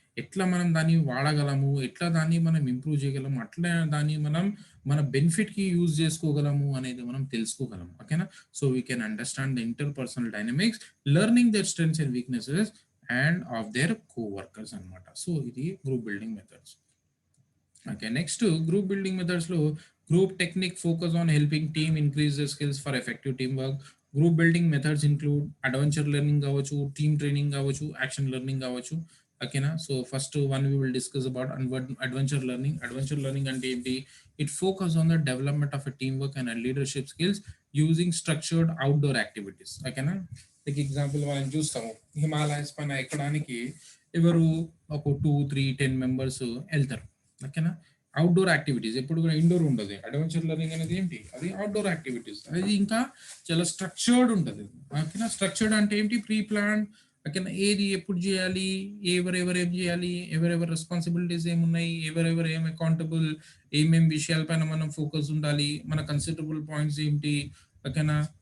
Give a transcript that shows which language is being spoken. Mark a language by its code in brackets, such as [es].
[te] ఎట్లా మనం దాన్ని వాడగలము, ఎట్లా దాన్ని మనం ఇంప్రూవ్ చేయగలము, అట్లా దాన్ని మనం మన బెనిఫిట్ కి యూజ్ చేసుకోగలము అనేది మనం తెలుసుకోగలం, ఓకేనా. [en] so we can understand the interpersonal dynamics, learning their strengths and weaknesses and of their coworkers [te] అనమాట. సో ఇది group building methods. [en] Okay, next to group building methods లో group technique focus on helping team increase their skills for effective teamwork. Group building methods include adventure learning [te] కావచ్చు, [en] team training కావచ్చు, action learning కావచ్చు, ఓకేనా. So first one we will discuss about adventure learning. Adventure learning [te] అంటే ఏంటి, [en] it focus on the development of a teamwork and a leadership skills using structured outdoor activities, [te] ఓకేనా. Like example మనం చూస్తాము, హిమాలయస్ పైన ఎక్కడానికి ఎవరు ఒక 2, 3, 10 మెంబర్స్ వెళ్తారు, ఓకేనా. అవుట్డోర్ యాక్టివిటీస్ ఎప్పుడు కూడా ఇండోర్ ఉండదు. అడ్వెంచర్ లెర్నింగ్ అనేది ఏంటి, అది అవుట్డోర్ యాక్టివిటీస్, అది ఇంకా చాలా స్ట్రక్చర్డ్ ఉంటుంది, ఓకేనా. స్ట్రక్చర్డ్ అంటే ఏంటి, ప్రీ ప్లాన్, ఓకేనా. ఏది ఎప్పుడు చేయాలి, ఎవరెవరు ఏం చేయాలి, ఎవరెవరు రెస్పాన్సిబిలిటీస్ ఏమున్నాయి, ఎవరెవరు ఏం అకౌంటబుల్, ఏమేం విషయాలపైన మనం ఫోకస్ ఉండాలి, మన కన్సిడరబుల్ పాయింట్స్ ఏంటి, ఓకేనా.